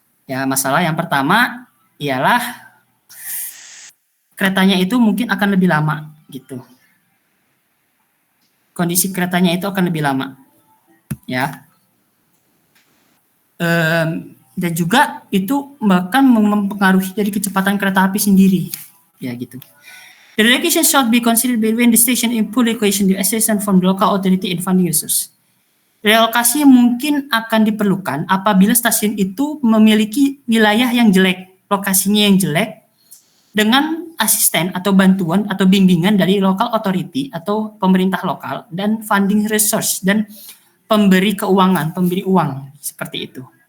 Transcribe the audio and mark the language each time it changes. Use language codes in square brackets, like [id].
[id] Ya, masalah yang pertama ialah keretanya itu mungkin akan lebih lama gitu. Kondisi keretanya itu akan lebih lama, ya. Dan juga itu bahkan mempengaruhi dari kecepatan kereta api sendiri, ya gitu. [en] The relocation should be considered between the station in full location, the assistance from the local authority and funding resources. [id] Relokasi mungkin akan diperlukan apabila stasiun itu memiliki wilayah yang jelek, lokasinya yang jelek, dengan asisten atau bantuan atau bimbingan dari [en] local authority [id] atau pemerintah lokal dan [en] funding resource [id] dan pemberi uang seperti itu.